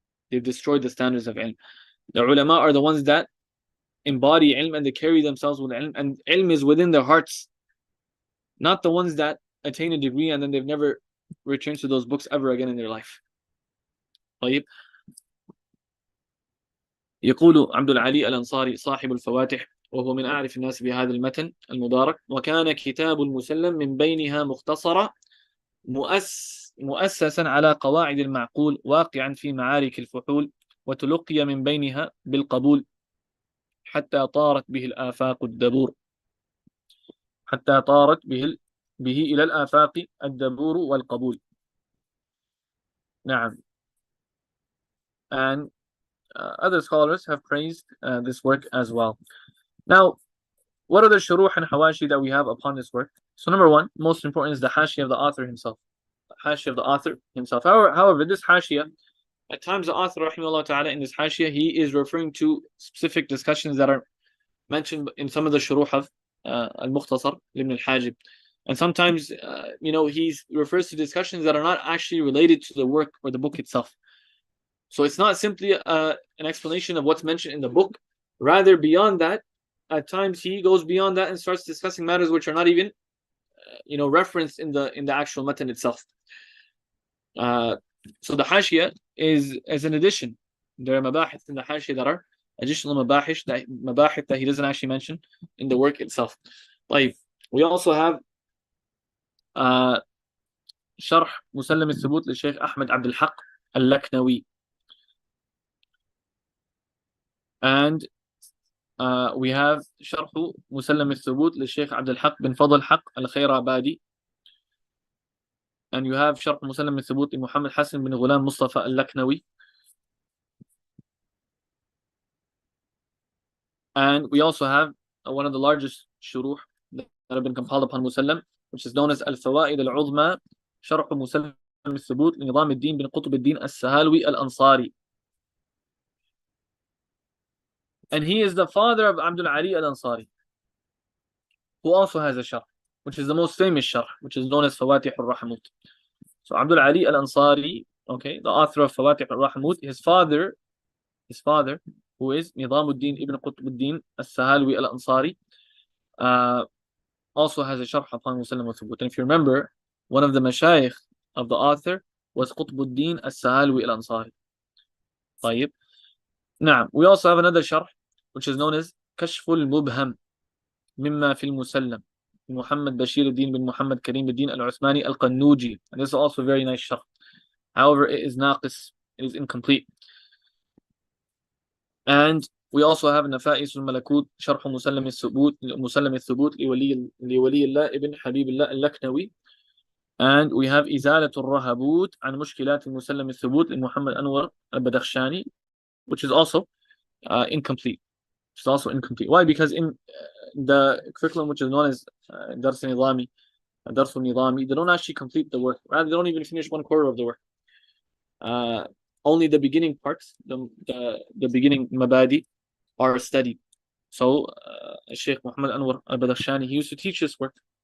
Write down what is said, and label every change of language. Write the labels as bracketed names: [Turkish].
[English] They've destroyed the standards of ilm. The ulama are the ones that embody ilm and they carry themselves with ilm, and ilm is within their hearts, not the ones that attain a degree and then they've never returned to those books ever again in their life. [Arabic] طيب. يقول عبد العلي الأنصاري صاحب الفواتح وهو من أعرف الناس بهذا المتن المبارك: وكان كتاب المسلم من بينها مختصرة مؤسسا على قواعد المعقول واقعا في معارك الفحول وتلقي من بينها بالقبول حتى طارت به الآفاق الدبور حتى طارت به إلى الآفاق الدبور والقبول. نعم. [English] And other scholars have praised this work as well. Now, what are the shuruh and hawashi that we have upon this work? So number one, most important, is the hashiyah of the author himself. The hashiyah of the author himself. However, this hashiyah, at times the author, rahimahullah ta'ala, in this hashiyah, he is referring to specific discussions that are mentioned in some of the shuruh of al-Mukhtasar, Ibn al-Hajib. And sometimes, he refers to discussions that are not actually related to the work or the book itself. So it's not simply an explanation of what's mentioned in the book. Rather, beyond that, at times he goes beyond that and starts discussing matters which are not even, referenced in the actual matan itself. So the hashiyah is an addition. There are mabahith in the hashiyah that are additional mabahith that he doesn't actually mention in the work itself. [Arabic] طيب. [English] We also have [Arabic] شرح مسلم الثبوت للشيخ أحمد عبد الحق اللكنوي. [English] And we have [Arabic] شرح مسلم الثبوت للشيخ عبد الحق بن فضل حق الخيرابادي. [English] And you have [Arabic] شرح مسلم الثبوت لمحمد حسن بن غلام مصطفى اللكنوي. [English] And we also have one of the largest shuruh that have been compiled upon Musallam, which is known as al-Fawaid al-Uzma, [Arabic] شرح مسلم الثبوت لنظام الدين بن قطب الدين السهالوي الأنصاري. [English] And he is the father of Abdul Ali al-Ansari, who also has a sharh, which is the most famous sharh, which is known as Fawatih al-Rahmut. So Abdul Ali al-Ansari, okay, the author of Fawatih al-Rahmut, his father, who is Nizamuddin ibn Qutbuddin al-Sahalwi al-Ansari, also has a sharh upon Musallam al-Thubūt. And if you remember, one of the mashayikh of the author was Qutbuddin al-Sahalwi al-Ansari. [Arabic] طيب. نعم. [English] We also have another sharh, which is known as [Arabic] كشف المبهم مما في المسلم محمد بشير الدين بن محمد كريم الدين العثماني القنوجي. [English] And this is also a very nice sharh. However, it is naqis, it is incomplete. And we also have [Arabic] نفائس الملكوت شرح مسلم الثبوت لولي الله ابن حبيب الله اللكنوي. [English] And we have [Arabic] إزالة الرهبوت عن مشكلات المسلم الثبوت لمحمد أنور البدخشاني, [English] which is also incomplete. It's also incomplete. Why? Because in the curriculum, which is known as Dars al-Nizami, they don't actually complete the work. Rather, they don't even finish 1/4 of the work. Only the beginning parts, the beginning mabadi, are studied. So, Sheikh Muhammad Anwar al-Badakhshani, he used to teach this work.